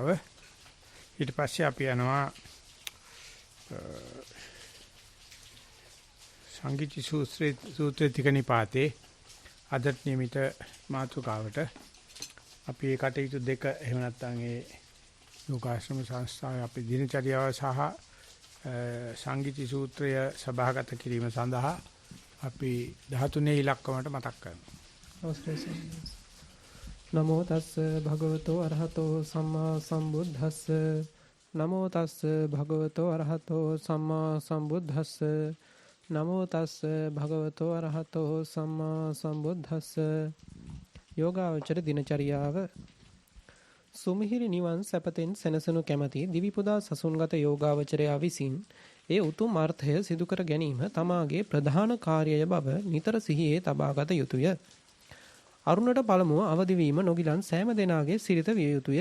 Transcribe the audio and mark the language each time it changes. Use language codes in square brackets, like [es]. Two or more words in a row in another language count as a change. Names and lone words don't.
[si] ඊට පස්සේ අපි යනවා සංගීති සූත්‍රයේ තිකනිපාතේ අදත් නියමිත මාතෘකාවට අපි ඒ කටයුතු දෙක එහෙම නැත්නම් ඒ යෝගාශ්‍රම සංස්ථාවේ අපේ දිනචරියාව සහ සංගීති සූත්‍රය සභාගත කිරීම සඳහා අපි 13 ඉලක්කමට මතක් කරනවා. [pi] නමෝ තස්ස භගවතෝ අරහතෝ සම්මා සම්බුද්දස්ස නමෝ තස්ස භගවතෝ අරහතෝ සම්මා සම්බුද්දස්ස නමෝ තස්ස භගවතෝ අරහතෝ සම්මා සම්බුද්දස්ස [si] යෝගාවචර දිනචරියාව සුමිහිරි නිවන් සැපතෙන් සැනසෙනු කැමැති දිවිපුදා සසුන්ගත යෝගාවචරයා විසින් ඒ උතුම් අර්ථය සිදු කර ගැනීම තමාගේ ප්‍රධාන කාර්යය බව නිතර සිහියේ තබාගත යුතුය. අරුණට පළමුව අවදි වීම නොගිලන් සෑම දෙනාගේ සිරිත විය යුතුය.